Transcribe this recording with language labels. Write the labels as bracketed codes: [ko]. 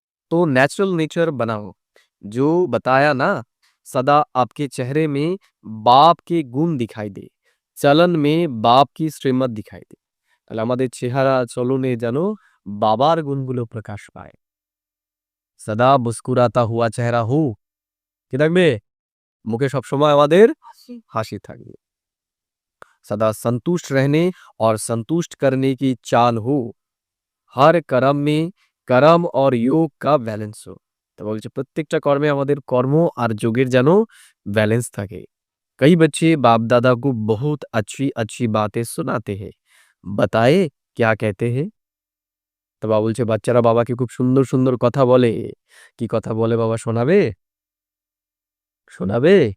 [hi] তো natural nature बनाओ, जो बताया ना सदा आपके चेहरे में बाप के गुण दिखाई दे, चलन में बाप की श्रीमत दिखाई दे। [bn] তাহলে আমাদের চেহারা চলনে যেন বাবার গুণগুলো প্রকাশ পায়। [hi] সদা মুস্কুরাতা হুয়া চেহারা হো [bn] কি থাকবে মুখে সবসময় আমাদের হাসি থাকবে [hi] सदा संतुष्ट रहने और संतुष्ट करने की चाल हो हर कर्म में कर्म और योग का बैलेंस हो तो [bn] বলছে প্রত্যেকটা কর্মে আমাদের কর্ম আর যোগের যেন ব্যালেন্স থাকে [hi] कई बच्चे बाप दादा को बहुत अच्छी अच्छी बातें सुनाते हैं बताए क्या कहते हैं [bn] তো বাবা বলছে বাচ্চারা বাবাকে খুব সুন্দর সুন্দর কথা বলে কি কথা বলে বাবা শোনাবে শোনাবে